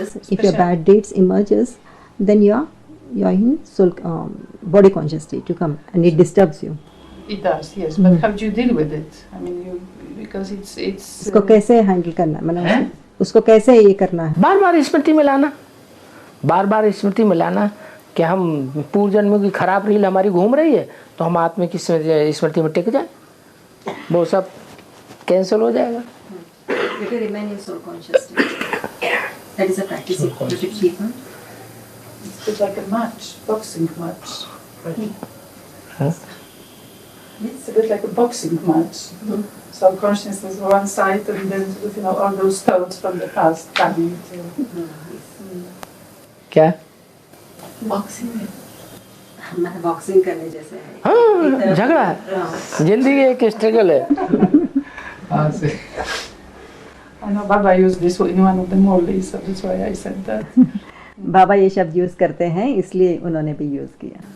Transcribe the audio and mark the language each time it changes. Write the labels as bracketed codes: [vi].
[en] If your bad deeds emerges, then you are in soul body conscious state to come, and it disturbs you. It does, yes. But how do you deal with it? I mean, because it's. [hi] उसको कैसे handle करना है, मतलब उसको कैसे ये करना है? बार बार स्मृति में लाना, बार बार स्मृति में लाना कि हम पूर्व जन्मों की खराब रील हमारी घूम रही है तो हम आत्मा की स्मृति में टिक जाए, वो सब कैंसिल हो जाएगा। [en] If you remain in soul conscious state, that is a practice to keep on. It's like a match, boxing match. Huh? It's a bit like a boxing match. So consciousness on one side, and then all those thoughts from the past coming to. [hi] क्या? Boxing में मतलब boxing करने जैसे है। हाँ, झगड़ा है, जिंदगी एक स्ट्रगल है। [en] I know Baba used this in one of the mollies, so that's why I said that. [hi] बाबा ये शब्द यूज करते हैं, इसलिए उन्होंने भी यूज किया।